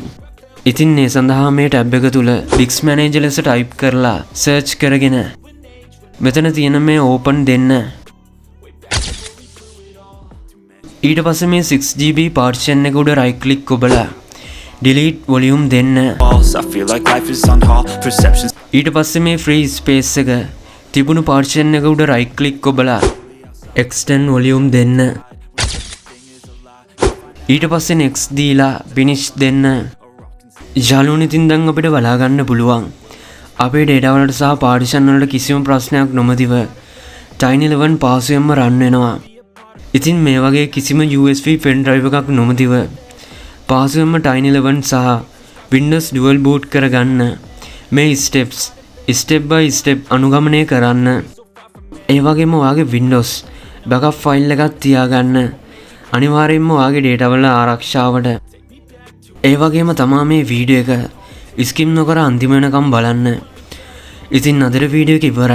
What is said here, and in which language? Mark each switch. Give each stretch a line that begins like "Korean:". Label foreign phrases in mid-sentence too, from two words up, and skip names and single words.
Sinhala: ඉතින් මේ සඳහා මේ tab එක තුල Disk Manager ලෙස type කරලා search කරගෙන මෙතන තියෙන මේ open දෙන්න. ඊට පස්සේ මේ 6GB partition එක උඩ
English: right click
Sinhala: ඔබලා
English: delete volume
Sinhala: දෙන්න.
English: I feel like life is on hold. Perceptions
Sinhala: ඊට පස්සේ මේ
English: free space
Sinhala: එක තිබුණු partition එක උඩ
English: right click
Sinhala: ඔබලා
English: extend volume
Sinhala: දෙන්න. ඊට පස්සේ next දීලා finish දෙන්න. යාළුවනේ ඉතින් දැන් අපිට බලා ගන්න පුළුවන් අපේ data වලට සහ partition වලට කිසිම ප්‍රශ්නයක් නොමැතිව Tiny11 පාසුවෙන්ම run වෙනවා. ඉතින් මේ වගේ කිසිම
English: USB pen drive
Sinhala: එකක් නොමැතිව පාසුවෙන්ම Tiny11 සහ Windows
English: dual boot
Sinhala: කරගන්න මේ
English: steps step by step
Sinhala: අනුගමනය කරන්න. ඒ වගේම ඔයාගේ
English: Windows backup file
Sinhala: එකක් තියාගන්න. අනිවාර්යයෙන්ම ඔයාගේ data වල ආරක්ෂාවට. ඒ වගේම තමා මේ වීඩියෝ එක skip නොකර අන්තිම වෙනකම් බලන්න. ඉතින් අදට වීඩියෝ එක ඉවරයි.